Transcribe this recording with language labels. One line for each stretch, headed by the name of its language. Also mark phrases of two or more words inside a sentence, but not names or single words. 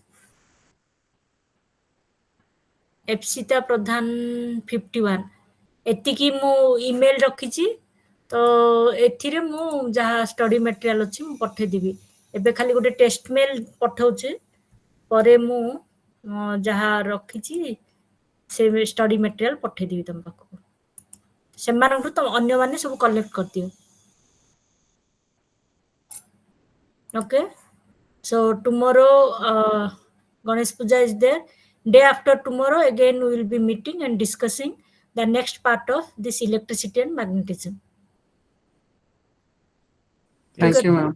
Odia: ଏପ୍ସିତା ପ୍ରଧାନ 51 ଏତିକି ମୁଁ ଇମେଲ ରଖିଛି ତ ଏଥିରେ ମୁଁ ଯାହା ଷ୍ଟଡି ମେଟେରିଆଲ ଅଛି ମୁଁ ପଠେଇଦେବି ଏବେ ଖାଲି ଗୋଟେ ଟେଷ୍ଟ ମେଲ ପଠଉଛି ପରେ ମୁଁ ଯାହା ରଖିଛି ସେ ଷ୍ଟଡି ମେଟେରିଆଲ ପଠେଇଦେବି ତମ ପାଖକୁ ସେମାନଙ୍କଠୁ ଅନ୍ୟମାନେ ସବୁ କଲେକ୍ଟ କରିଦିଅ
English: okay so tomorrow Ganesh Puja is there day after tomorrow again we will be meeting and discussing the next part of this electricity and magnetism thank you ma'am